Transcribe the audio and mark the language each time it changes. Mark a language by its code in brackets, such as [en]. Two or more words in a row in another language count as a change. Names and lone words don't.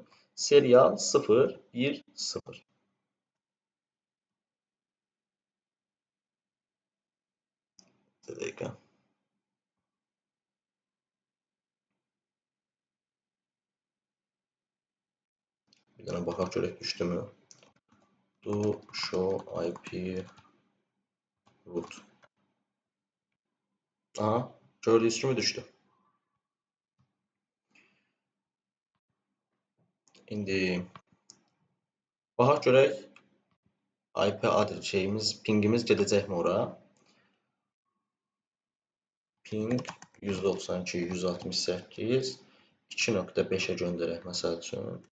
[az] Serial 0.1.0. Bir dəqiqə. Bir dənə baxaq görək düşdümü? [en] Do show IP root. [az] Aha, gördüyünüz kimi düşdü. İndi baxaq görək IP adres pingimiz gedəcəkmi ora? Ping 192.168 2.5-ə göndərək məsəl üçün.